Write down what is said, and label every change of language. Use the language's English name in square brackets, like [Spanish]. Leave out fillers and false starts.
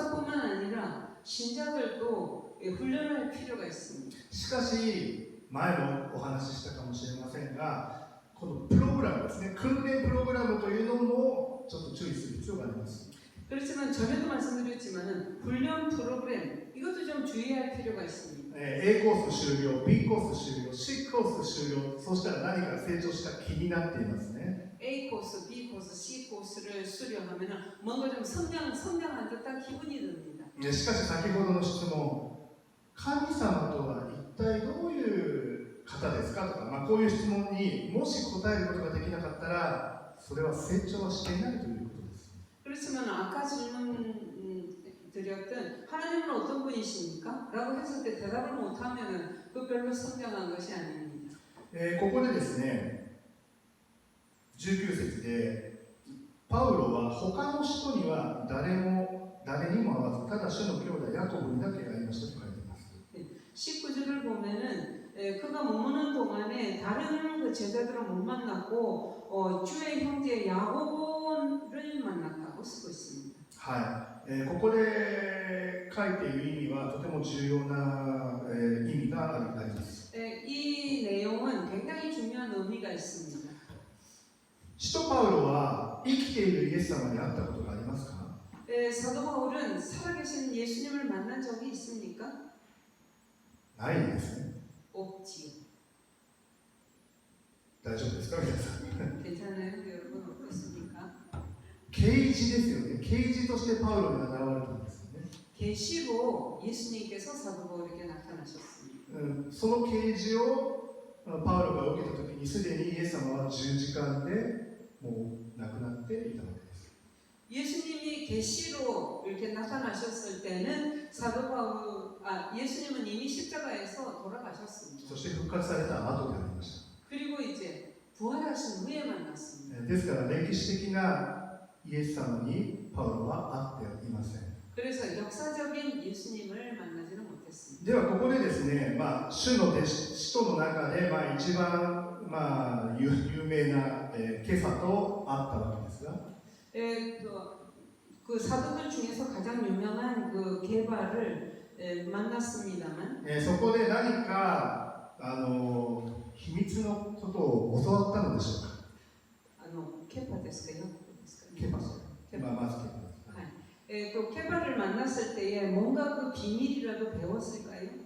[Korean] 목사뿐만 아니라 신자들도 훈련을 할 필요가 있습니다. [Japanese] しかし、前もお話ししたかもしれませんが、このプログラムですね、訓練プログラムというのもちょっと注意する必要があります。 [Korean] 그렇지만 전에도 말씀드렸지만은 훈련 프로그램 이것도 좀 주의할 필요가 있습니다. [Japanese] A コース終了、B コース終了、C コース終了、そうしたら何か成長した気になっていますね。 [Korean] A 코스, B 코스, C 코스를 수료하면은 뭔가 좀 성장한 듯한 기분이 듭니다. [Japanese] しかし先ほどの質問、神様とは一体どういう方ですかとか、こういう質問にもし答えることができなかったら、それは成長はしていないということです。 [Korean] 그렇지만 아까 질문 드렸던 하나님은 어떤 분이십니까? 라고 했을 때 대답을 못하면은 그 별로 성장한 것이 아닙니다. [Japanese] ここでですね、19節でパウロは他の人には誰にも会わず、ただ主の兄弟ヤコブにだけ会いましたと書いています。 [Korean] 19절을 보면은 그가 머무는 동안에 다른 그 제자들은 못 만났고 주의 형제 야고보를 만났다고 쓰고 있습니다. [Japanese] ここで書いている意味はとても重要な意味があります。 [Korean] 이 내용은 굉장히 중요한 의미가 있습니다. [Japanese] 使徒パウロは生きているイエス様に会ったことがありますか？ [Korean] 사도 바울은 살아계신 예수님을 만난 적이 있습니까? [Japanese] ないんですね。 [Korean] 없지요. [Japanese] 大丈夫ですか皆さん。 [Korean] 괜찮아요, 여러분 어떻습니까? [Japanese] 啓示ですよね。啓示としてパウロに現れたんですよね。 [Korean] 계시로 예수님께서 사도 바울에게 나타나셨습니다. [Japanese] その啓示をパウロが受けたときにすでにイエス様は十字架でもう亡くなっていたわけです。 [Korean] 예수님이 계시로 이렇게 나타나셨을 때는 예수님은 이미 십자가에서 돌아가셨습니다. [Japanese] そして復活された後でありました。 [Korean] 그리고 이제 부활하신 후에 만났습니다. [Japanese] ですから歴史的なイエス様にパウロは会っていません。 [Korean] 그래서 역사적인 예수님을 만나지는 못했습니다. [Japanese] ではここでですね、主の使徒の中で一番有名なケファと会ったわけですが、 [Korean] 그 사도들 중에서 가장 유명한 그 게바를 만났습니다만 [Japanese] そこで何か秘密のことを教わったのでしょうか。 케파 데스까요? ケファまずケファ。 [Korean] 또 케바를 만났을 때에 뭔가 그 비밀이라도 배웠을까요?